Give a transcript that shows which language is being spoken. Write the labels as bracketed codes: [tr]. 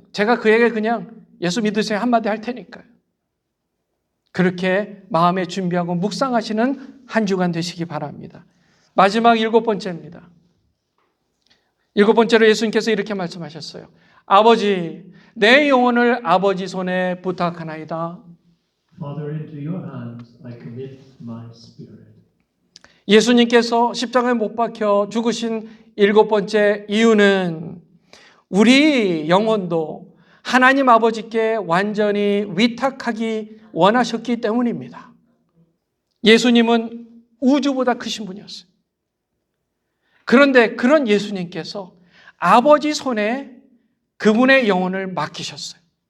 [ko] 제가 그에게 그냥 예수 믿으세요 한마디 할 테니까요. 그렇게 마음에 준비하고 묵상하시는 한 주간 되시기 바랍니다. 마지막 일곱 번째입니다. 일곱 번째로 예수님께서 이렇게 말씀하셨어요. 아버지, 내 영혼을 아버지 손에 부탁하나이다. [en] Father, into your hands I commit my spirit. [ko] 예수님께서 십자가에 못 박혀 죽으신 일곱 번째 이유는 우리 영혼도 하나님 아버지께 완전히 위탁하기 원하셨기 때문입니다. 예수님은 우주보다 크신 분이었어요. 그런데 그런 예수님께서 아버지 손에 그분의 영혼을 맡기셨어요.